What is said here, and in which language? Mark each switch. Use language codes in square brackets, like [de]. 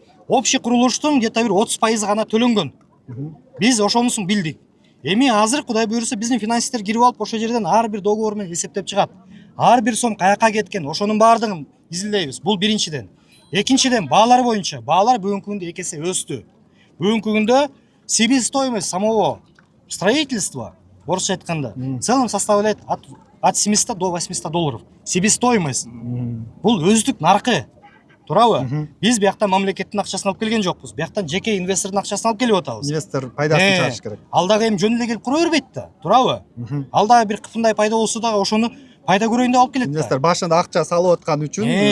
[ky] Общий курулуштун где-то бир 30% гана төлөнгөн. Биз ошонусун билдик. Эми азыр Кудай буйруса биздин финансисттер кирип алып ошол жерден ар бир договор менен эсептеп чыгат. Ар бир сом каяка кеткен, ошонун баардыгын изилдейбиз. Бул биринчиден. Экинчиден баалар боюнча, баалар бүгүнкү күндө 2 эсе өстү. Бүгүнкү күндө [ru] себестоимость самого строительства, [ky] орысча айтканда, [ru] в целом составляет от 700 до 800 долларов. [ky] Себестоимость. Бул өздүк наркы. Туурабы? Биз бияктан мамлекеттин акчасын алып келген жокпуз. Бияктан жеке инвестордун акчасын алып келип атабыз. Инвестор пайдасын чыгарыш керек. Ал дагы эми жөн эле келип кура бербейт да, туурабы? Ал дагы бир кытымдай пайда болсо дагы ошону пайда көрөйүн деп алып келет да. Инвестор башында акча салып аткан үчүн.